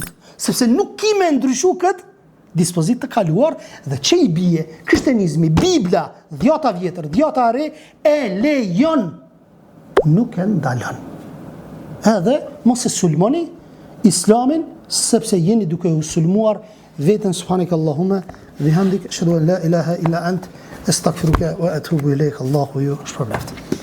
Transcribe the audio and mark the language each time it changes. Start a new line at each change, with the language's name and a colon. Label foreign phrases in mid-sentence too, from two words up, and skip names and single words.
Albanian: Sepse nuk kime ndryshu këtë dispozit të kaluar dhe që i bie krishterizmi, Bibla, dhjata vjetër, dhjata re e lejon, nuk e ndalon. Edhe mos e sulmoni Islamin sepse jeni duke u sulmuar veten.
Arabic: سبحانك اللهم وبحمدك أشهد أن لا إله إلا أنت أستغفرك وأتوب إليك.
Albanian: Allahu ju shpërblet.